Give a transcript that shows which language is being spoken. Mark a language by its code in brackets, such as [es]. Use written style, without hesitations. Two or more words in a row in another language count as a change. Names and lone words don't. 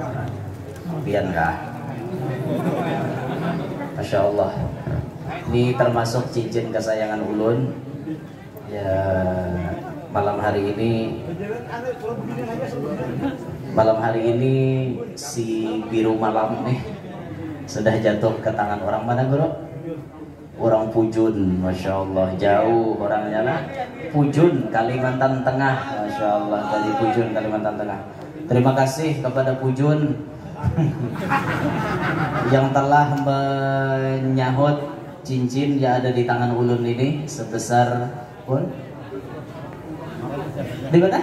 [id] Biar enggak. [ar] Masya Allah. [id] Ini termasuk cincin kesayangan ulun. Ya, malam hari ini si biru malam nih sudah jatuh ke tangan orang mana, bro? Orang Pujun, [ar] Masya Allah, [id] jauh orangnya lah. Pujun, Kalimantan Tengah, [ar] Masya Allah, [id] dari Pujun, Kalimantan Tengah. Terima kasih kepada Pujun yang telah menyahut cincin yang ada di tangan ulun ini sebesar pun di mana?